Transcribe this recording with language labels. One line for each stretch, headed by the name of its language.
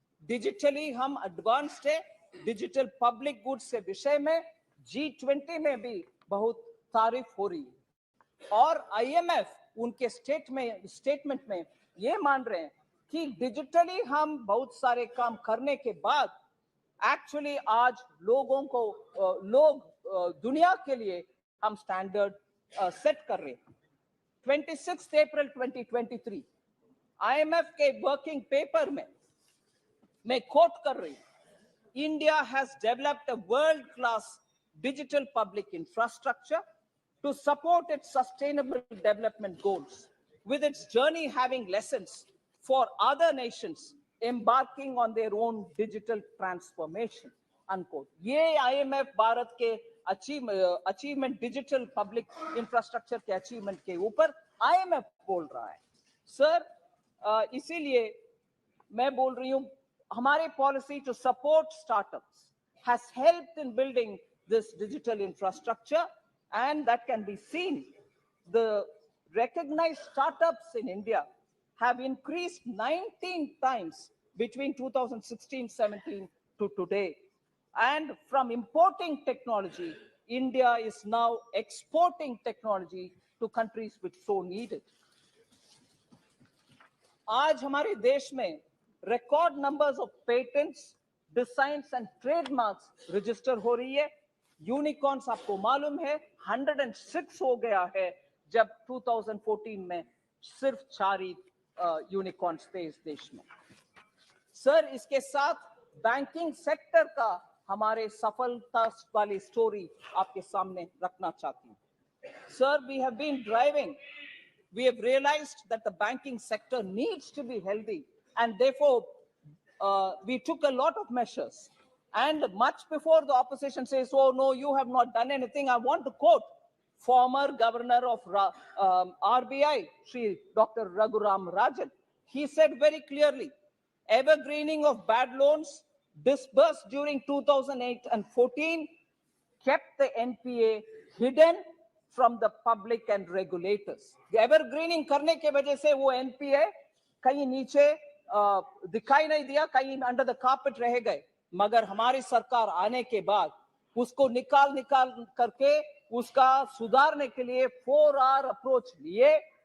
Hindi: Digitally हम advanced है, digital public goods के विषय में G20 में भी बहुत तारीफ हो रही है, और IMF उनके स्टेटमेंट में ये मान रहे हैं कि डिजिटली हम बहुत सारे काम करने के बाद एक्चुअली आज लोग दुनिया के लिए हम स्टैंडर्ड सेट कर रहे हैं। 26 अप्रैल 2023 IMF के वर्किंग पेपर में मैं कोट कर रही हूं,
English: India has developed a world-class digital public infrastructure to support its sustainable development goals, with its journey having lessons for other nations embarking on their own digital transformation. Unquote.
Hindi: ये IMF Bharat के achievement digital public infrastructure के achievement के ऊपर IMF बोल रहा है sir. इसीलिए मैं बोल रही हूं, हमारे policy to support startups
English: has helped in building this digital infrastructure, and that can be seen. The recognized startups in India have increased 19 times between 2016-17 to today. And from importing technology, India is now exporting technology to countries which so need it.
Hindi: आज हमारे देश में record numbers of patents, designs and trademarks register हो रही है। Unicorns आपको मालूम है 106 हो गया है, जब 2014 में सिर्फ 4 ही यूनिकॉर्न्स थे इस देश में। सर, इसके साथ बैंकिंग सेक्टर का हमारे सफलता वाली स्टोरी आपके सामने रखना चाहती हूँ।
English: Sir, we have realized that the banking sector needs to be healthy, and therefore we took a lot of measures. And much before the opposition says, oh no, you have not done anything, I want to quote former governor of RBI, Shri Dr. Raghuram Rajan. He said very clearly, evergreening of bad loans disbursed during 2008 and 14 kept the NPA hidden from the public and regulators.
Hindi: Evergreening करने के वजह से वो NPA कहीं नीचे दिखाई नहीं दिया, कहीं
English: under the carpet
Hindi: रह गए। मगर हमारी सरकार आने के बाद उसको निकाल करके उसका सुधारने के लिए 4R अप्रोच लिए।